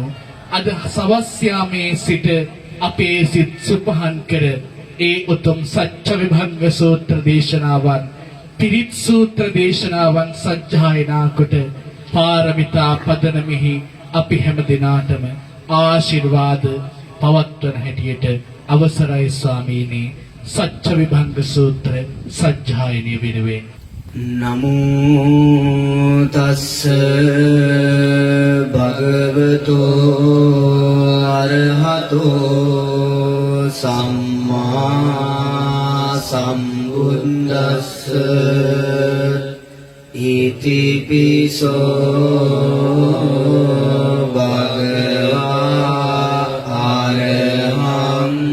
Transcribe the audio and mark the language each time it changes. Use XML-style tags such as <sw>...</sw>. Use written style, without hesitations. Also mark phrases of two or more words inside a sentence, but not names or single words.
<si>අද සවස් යාමේ සිට අපේ සිත් සුපහන් කර ඒ උතුම් සත්‍ය විභංග සූත්‍ර දේශනාවන් පිරිත් සූත්‍ර දේශනාවන් සජ්ජායනා කොට පාරමිතා පදනමෙහි අපි හැම දිනාටම ආශිර්වාද පවත්වන හැටියට අවසරයි ස්වාමීනි. සත්‍ය විභංග සූත්‍ර සජ්ජායනය වෙනුවෙන්</si> <pi>නමෝ තස්ස භගවතෝ අරහතෝ සම්මා සම්බුද්දස්ස ඉතිපිසෝ භගවා අරහං</pi>